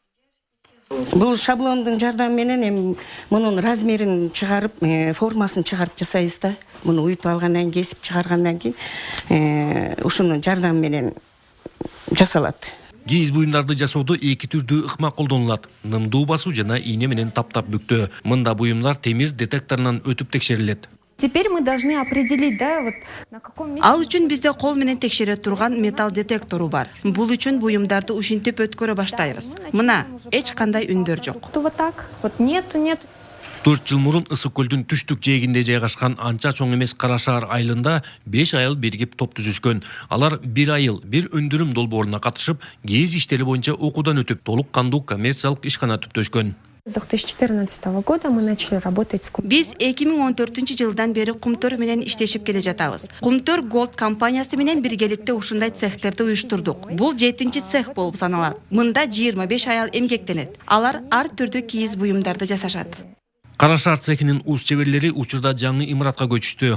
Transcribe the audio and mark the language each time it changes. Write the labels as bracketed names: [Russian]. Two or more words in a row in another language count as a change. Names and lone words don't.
[Kyrgyz] Бул шаблондун жардамы менен мунун размерин чыгарып, формасын чыгарып жасайбыз да. Муну уютуп алгандан кийин, кесип чыгаргандан кийин ушунун жардамы менен жасалат. Кийиз буюмдарды жасоодо эки түрдүү ыкма колдонулат: нымдуу басуу жана ийне менен таптап бүктөө. Мында буюмдар темир детекторунан өтүп текшерилет. [Russian] Теперь мы должны определить, да, вот на каком месте. [Kyrgyz] Ал үчүн бизде кол менен текшере турган металл детектору бар. Бул үчүн буюмдарды ушинтип өткөрө баштайбыз. Мына эч кандай үндөр жок. [Russian] Вот так, вот нету. [Kyrgyz] 4 жыл мурун Ысык-Көлдүн түштүк жээгинде жайгашкан анча чоң эмес Кара Шаар айылында 5 айыл биригип топ түзүшкөн. Алар bir айыл, bir өндүрүм долбооруна катышып, кийиз иштери боюнча окуудан өтүп, толук кандуу коммерциялык ишкана түптөшкөн. [Russian] С 2014 года мы начали работать с [Kyrgyz] Биз 2014-жылдан бери Құмтөр менен иштешип келе жатабыз. Құмтөр Gold компаниясы менен биргеликте ушундай цехтерди уюштурдук. Бул 7-чи цех болуп саналат. Мында 25 айыл эмгектенет. Алар ар түрдүү кийиз буюмдарды жасашат. Кара Шаар цехинин уз чеберлери учурда жаңы имаратка көчүштү.